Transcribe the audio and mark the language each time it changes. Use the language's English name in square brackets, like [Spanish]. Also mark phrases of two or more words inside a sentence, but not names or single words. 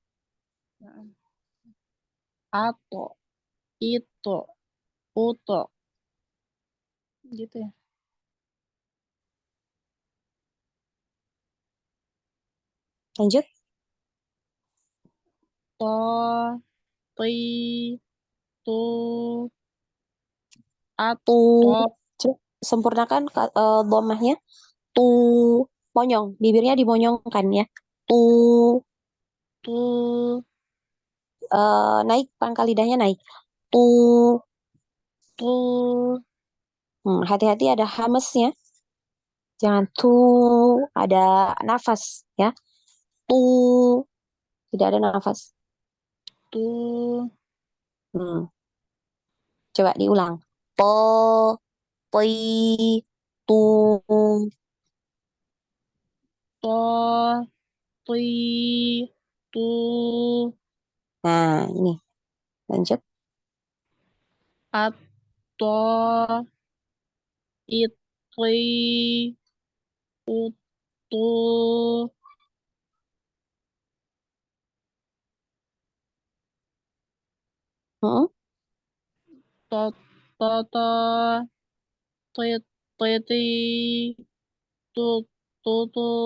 [Arabic] Ato, itu, uto. [Indonesian] Gitu ya. Lanjut. [Arabic] To, ti, tu, Tu. ato, [Indonesian] Coba sempurnakan dhammahnya. Tu. Monyong. Bibirnya dimonyongkan ya. [Arabic] Tu. tu, [Indonesian] naik pangkal lidahnya naik. [Arabic] Tu. tu, [Indonesian] Hati-hati ada hamesnya. Jangan tu, ada nafas ya. Tu, tidak ada nafas. [Arabic] tu, [Indonesian] Hmm, Coba diulang. [Arabic] Po, poi, tu. to, ti, tu, [Indonesian] Nah, ini lanjut. [Arabic] ato, itri, utu, Hmm, to, toto, ti, titi, tu, tutu,